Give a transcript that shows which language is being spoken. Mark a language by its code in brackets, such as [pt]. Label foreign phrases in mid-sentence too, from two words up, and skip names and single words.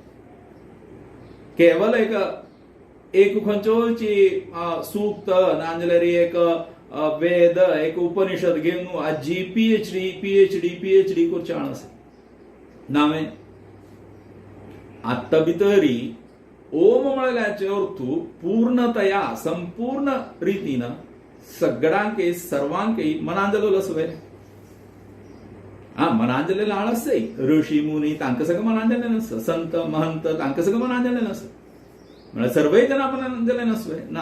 [kok] केवल एक खंयच्योची सूक्त ना जाल्यार एक वेद एक उपनिषद घेवन आजी PhD करचे आसा नावे. आत्ता भितरी ओम म्हळ्याचे अर्थ पूर्णतया संपूर्ण रितीन सगळ्यांक सर्वांक मनान जालो आसवे. हा मनान जाल्लेलें आळस ऋषी मुनी तांकां सगळं मनान जाल्लें नासता, संत महंत तांकां सगळं मनान जाल्लें नासता, म्हळ्यार सर्वय जाणां मनान जाल्लें नासलें ना.